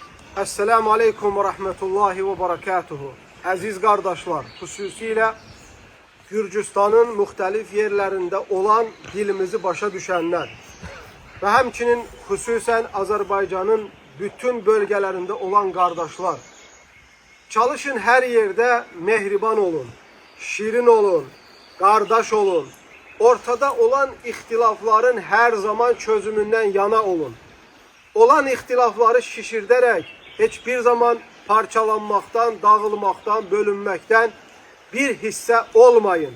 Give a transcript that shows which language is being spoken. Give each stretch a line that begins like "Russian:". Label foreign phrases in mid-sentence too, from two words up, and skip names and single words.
Arabic: السلام عليكم ورحمة الله وبركاته. Aziz kardeşler,
Azerbaijani: xüsusilə Gürcistanın müxtəlif yerlərində olan dilimizi başa düşənlər və həmçinin xüsusən Azərbaycanın bütün
Turkish: bölgelerinde olan kardeşler, çalışın her yerde
Azerbaijani: mehriban olun, şirin olun, kardeş olun.
Turkish: Ortada olan ihtilafların her zaman çözümünden yana olun. Olan ihtilafları şişirderek hiçbir zaman parçalanmaktan, dağılmaktan, bölünmekten bir hisse olmayın.